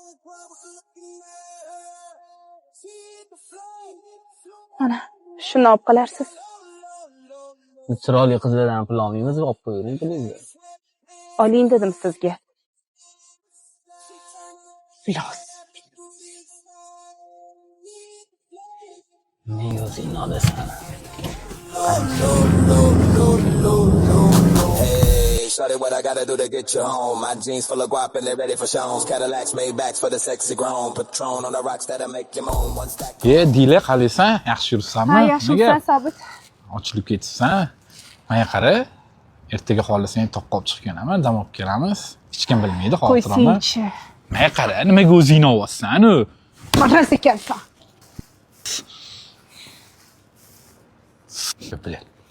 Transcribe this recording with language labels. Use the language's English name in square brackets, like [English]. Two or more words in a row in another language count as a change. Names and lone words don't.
[Uzbek] Mana, shuni olib qolarsiz. Chiroyli qizlardan pul olmaymiz, olib qo'ying pulingizni. Oling dedim sizga. Los. Nega o'zingni olasan? [English] Hey, shawty, what I gotta do to get you home? My jeans full of guap and they're ready for shows. Cadillacs made backs for the sexy grown. Patron on the rocks that'll make you moan. One stack. [Uzbek] Dila qalaysan? Yaxshi yuribsanmi? Ha, yaxshi yuribsan, Sobit. Ochilib ketibsan. Menga qara. Ertaga xohlasang toqqa olib chiqib kelaman, dam olib kelamiz. Hech kim bilmaydi xotirani. Qo'ysingchi. Menga qara, nimaga o'zingni olyapsan-u? Maraz ekansan. Bilan.